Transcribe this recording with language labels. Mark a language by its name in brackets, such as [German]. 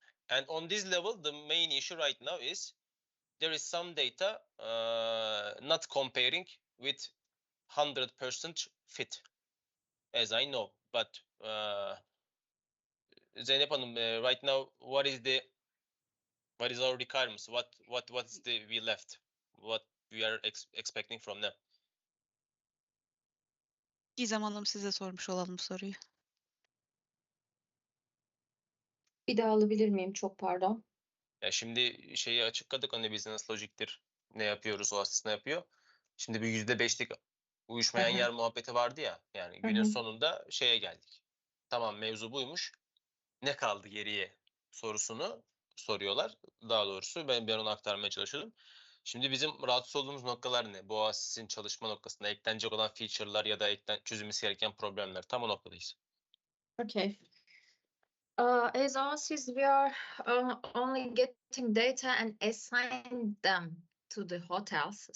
[English] And on this level, the main issue right now is there is some data not comparing with 100% fit, as I know. But Zeynep Hanım, right now, what is our requirements? What's the we left? What we are expecting from them? [Turkish] Gizem Hanım size sormuş olalım soruyu. Bir daha alabilir miyim? Çok pardon. Ya şimdi şeyi açıkladık, hani business logic'tir. Ne yapıyoruz, o asist ne yapıyor? Şimdi bir %5'lik uyuşmayan yer muhabbeti vardı ya. Yani günün sonunda şeye geldik. Tamam, mevzu buymuş. Ne kaldı geriye sorusunu soruyorlar. Daha doğrusu ben onu aktarmaya çalışıyordum. Şimdi bizim rahatsız olduğumuz noktalar ne? Bu asistin çalışma noktasında eklenecek olan feature'lar ya da çözülmesi gereken problemler. Tam o noktadayız. [English] Okay. As Oasis, we are only getting data and assign them to the hotels.